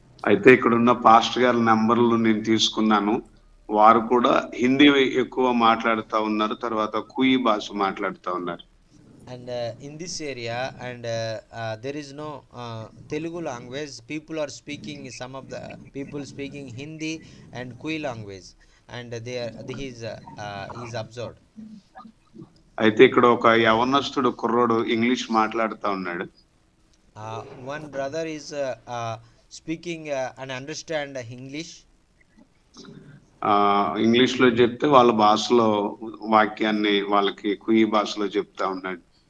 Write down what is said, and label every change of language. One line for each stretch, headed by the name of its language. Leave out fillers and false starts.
Telugu: అయితే ఇక్కడ ఉన్న పాస్టర్ గారి నంబర్లు నేను తీసుకున్నాను. వారు కూడా హిందీ ఎక్కువ మాట్లాడుతూ ఉన్నారు, తర్వాత కుయి భాష మాట్లాడుతూ ఉన్నారు.
English: And in this area, and there is no Telugu language. People are speaking, some of the people speaking Hindi and Kui language, and he is observed.
Telugu: అయితే ఇక్కడ ఒక యవనస్తుడు కుర్రోడు ఇంగ్లీష్ మాట్లాడుతా ఉన్నాడు.
English: One brother is speaking and understand English.
Telugu: English లో చెప్తే వాళ్ళ భాషలో వాక్యాన్ని వాళ్ళకి కుయి భాషలో చెప్తా ఉన్నాడు.